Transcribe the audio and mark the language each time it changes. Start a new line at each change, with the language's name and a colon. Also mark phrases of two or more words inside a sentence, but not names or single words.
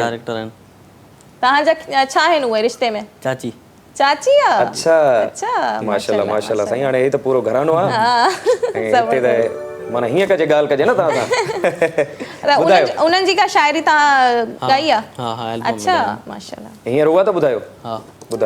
Sindhi: डायरेक्टर आहिनि। तव्हांजा छा आहिनि उहे रिश्ते में? चाची। चाची आहे? अच्छा अच्छा माशाल्लाह माशाल्लाह साईं हाणे हे त पूरो घरानो आहे। हाँ ऐं हिते त माना हीअं कजे ॻाल्हि कजे न तव्हां सां। ॿुधायो उन्हनि जी का शाइरी तव्हां ॻाई आहे? हाँ हाँ एल्बम अच्छा माशाल्लाह। हींअर उहा त ॿुधायो। हाँ ॿुधायो